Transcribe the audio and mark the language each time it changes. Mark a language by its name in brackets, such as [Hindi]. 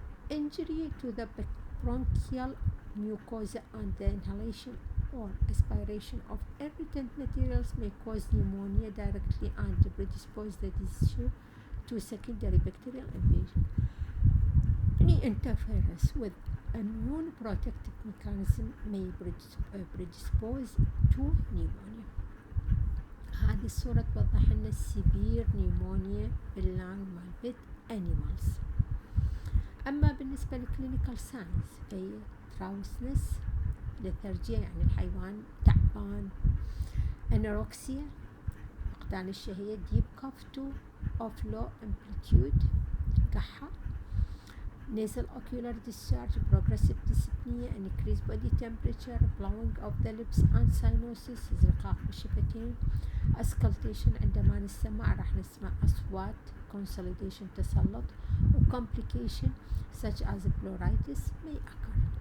[English] Injury to the bronchial mucosa and the inhalation or aspiration of irritant materials may cause pneumonia directly and predispose the tissue to secondary bacterial invasion. Any interference with immune protective mechanism may predispose to pneumonia. [Arabic] هذه الصورة توضح لنا [English] severe pneumonia [Arabic] باللانج مال بيت animals. أما بالنسبة للكلينيكال ساينز فهي Drowsiness، lethargy يعني الحيوان تعبان، Anorexia، [English] فقدان الشهية deep cough to of low amplitude كحة nasal ocular discharge progressive dyspnea increased body temperature blowing of the lips and cyanosis [Arabic] زرقاق بالشفتين [English] auscultation [Arabic] عندما نسمع راح نسمع أصوات [English] consolidation تسلط و complication such as pleuritis may occur.